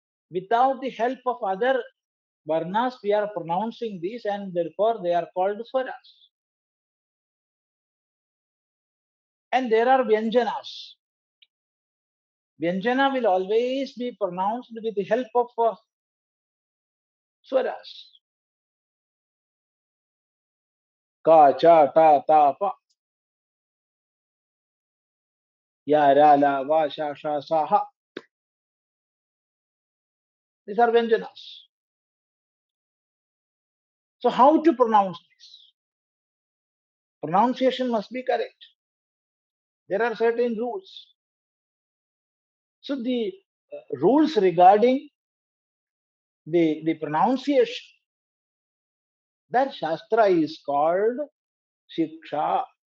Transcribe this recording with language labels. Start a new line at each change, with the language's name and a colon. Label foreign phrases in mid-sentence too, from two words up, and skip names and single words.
English: Without the help of other varnas, we are pronouncing these, and therefore they are called swaras. And there are vyanjanas. Vyanjana will always be pronounced with the help of swaras.
Sanskrit: Ka, cha, ta, ta, pa. Ya, ra, la, va, sha, sha, sa, ha.
English: These are vyanjanas. So how to pronounce this? Pronunciation must be correct. There are certain rules. So the rules regarding the pronunciation, that Shastra is called śikṣā.